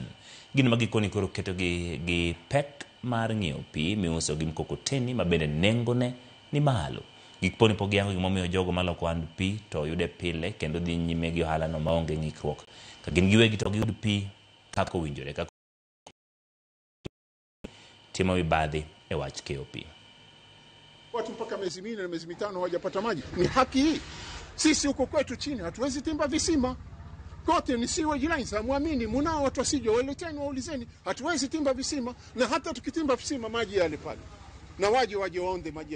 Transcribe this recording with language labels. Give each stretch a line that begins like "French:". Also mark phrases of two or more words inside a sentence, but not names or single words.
Luo (Kenya and Tanzania): Gino magikoni koro keto gi pek mar ng'iewo pi miuso gi mkokoteni mabende nengone ni malo. Gikponi pok giyango gimomiyo jogo maloko hand pi to yude pile kendo dhi nyime gi ohala no maonge ng'ikruok. Ka gin giwegi to giyud pi kako winjore, kako timo mibadhi e wach keyo pi.
Swahili: Watu mpaka miezi 4 na miezi 5 hawajapata maji. Ni haki hii. Sisi huko kwetu chini hatuwezi timba visima. Kote ni siwa lines, muamini, munao watu wasije waleteni waulizeni, hatuwezi timba visima, na hata tukitimba visima maji yale pale. Na waje waonde maji.